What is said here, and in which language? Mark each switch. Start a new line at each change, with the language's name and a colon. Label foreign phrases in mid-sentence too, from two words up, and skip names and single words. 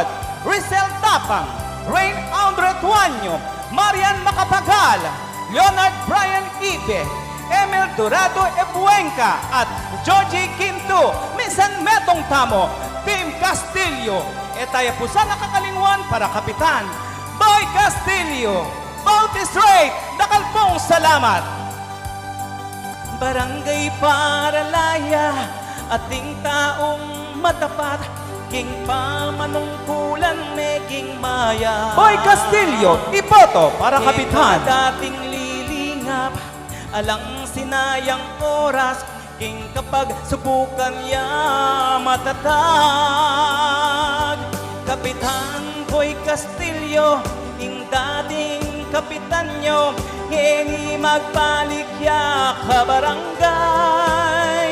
Pampanga: Rizal Tapang, Rain Andre Tuanyo, Marian Macapagal, Leonard Brian Ibe, Emil Dorado Ebuenca at Georgie Quinto. Minsan metong tamo, Team Castillo. Etaya po sa nakakalingwan para kapitan, Boy Castillo.
English: Vote is right.
Pampanga: Dakal pong salamat. Barangay Paralaya, ating taong matapat, king pamanungkulan meging maya. Boy Castillo, iboto para kapitan. Dating lilingap, alang sinayang oras, king kapag subukan niya matatag. Kapitan Boy Castillo, ing dating kapitan nyo, hini magbalik ya kabarangay.